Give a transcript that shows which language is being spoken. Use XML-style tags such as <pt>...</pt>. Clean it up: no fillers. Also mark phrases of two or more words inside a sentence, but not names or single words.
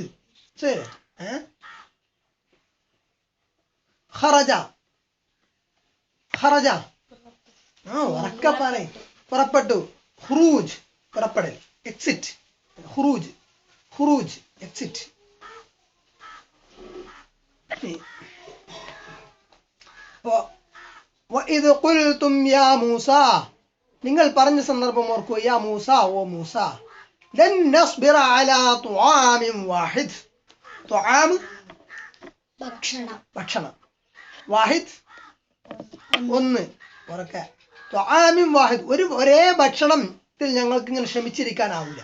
<ml>ശരിയല്ലേ? ഖറജ ഉറക്കപ്പാനെ പുറപ്പെട്ടു. ഖുറൂജ് പുറപ്പെടൽ, എക്സിറ്റ്. ഖുറൂജ് എക്സിറ്റ്.</ml> <ar>وإذ قلتم يا موسى,</ar> <ml>നിങ്ങൾ പറഞ്ഞ സന്ദർഭം ഓർക്കുക.</ml> <ar>يا موسى, ഓ മൂസ, لن نصبر على طعام واحد.</ar> <ml>തുആം ഭക്ഷണം, വാഹിദ് ഒന്ന്. ഉറക്കെ</ml> <ar>طعام واحد,</ar> <ml>ഒരേ ഭക്ഷണത്തിൽ ഞങ്ങൾക്ക് ഇങ്ങനെ ക്ഷമിച്ചിരിക്കാനാവില്ല.</ml>